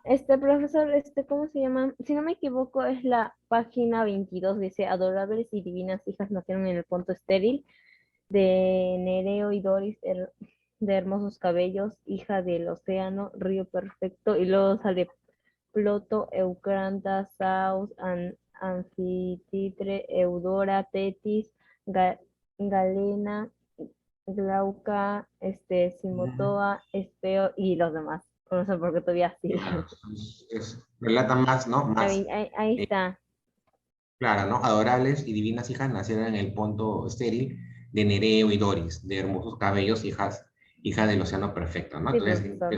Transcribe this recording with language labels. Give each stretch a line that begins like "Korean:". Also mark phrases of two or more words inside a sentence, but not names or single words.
Spanish: Profesor, ¿cómo se llama? Si no me equivoco, es la página 22, dice, adorables y divinas hijas nacieron en el punto estéril de Nereo y Doris, de hermosos cabellos, hija del océano, río perfecto, y luego sale Ploto, Eucranta, Saus, Anfititre, Eudora, Tetis, Galena, Glauca, Simotoa, Espeo y los demás. No sé por qué todavía sigue. Claro, relata más, ¿no? Más, Ahí está. claro, ¿no? Adorables y divinas hijas nacieron en el ponto estéril de Nereo y Doris, de hermosos cabellos, hijas del océano perfecto, ¿no? Sí, Entonces profesor.